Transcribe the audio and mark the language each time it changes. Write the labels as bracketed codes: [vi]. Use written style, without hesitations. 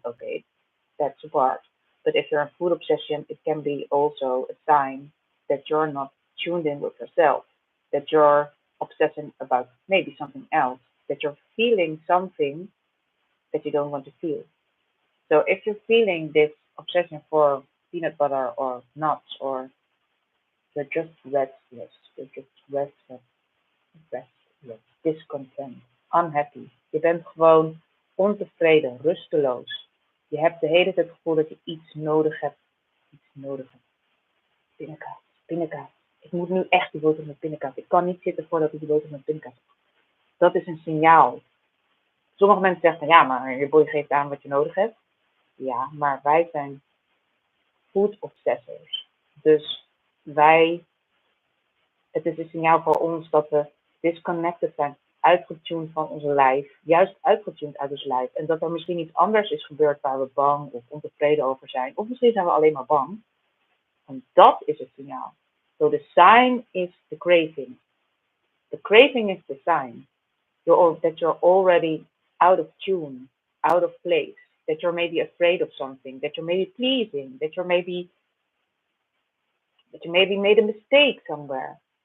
[en] Okay, that's a part. But if you're in food obsession, it can be also a sign that you're not tuned in with yourself, that you're obsessing about maybe something else, that you're feeling something that you don't want to feel. So if you're feeling this obsession for peanut butter or nuts, or you're just restless, you're just restless, discontent, unhappy. [nl] Je bent gewoon ontevreden, rusteloos. Je hebt de hele tijd het gevoel dat je iets nodig hebt. Iets nodig hebt. Pindakaas, pindakaas. Ik moet nu echt die boterham met pindakaas. Ik kan niet zitten voordat ik die boterham met pindakaas heb. Dat is een signaal. Sommige mensen zeggen van ja, maar je boy geeft aan wat je nodig hebt. Ja, maar wij zijn food obsessors. Dus het is een signaal voor ons dat we disconnected zijn, uitgetuned van ons lijf, juist uitgetuned uit ons lijf. En dat er misschien iets anders is gebeurd waar we bang of ontevreden over zijn. Of misschien zijn we alleen maar bang. En dat is het signaal. [en] So the sign is the craving. The craving is the sign that you're already out of tune, out of place, that you're maybe afraid of something, that you're maybe pleasing, that you maybe made a mistake somewhere.